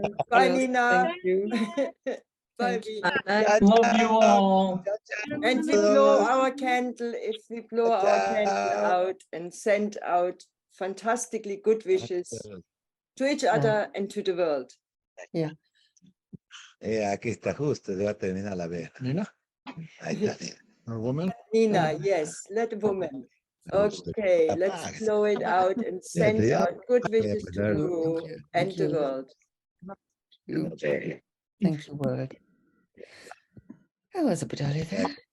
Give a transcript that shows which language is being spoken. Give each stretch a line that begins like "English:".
English: Bye, Nina. Thank you. Bye, Thank you. Vi. Love you all. And we blow our candle, if we blow our candle out and send out fantastically good wishes to each other and to the world. Yeah.
Spanish: Aquí está justo, ya va a terminar la vela.
English: Nina?
Spanish: Ahí está, Nina.
English: Or woman? Nina, yes, let a woman. Okay, let's blow it out and send out good wishes to Peru and the world. Thank you, word. That was a bit early there.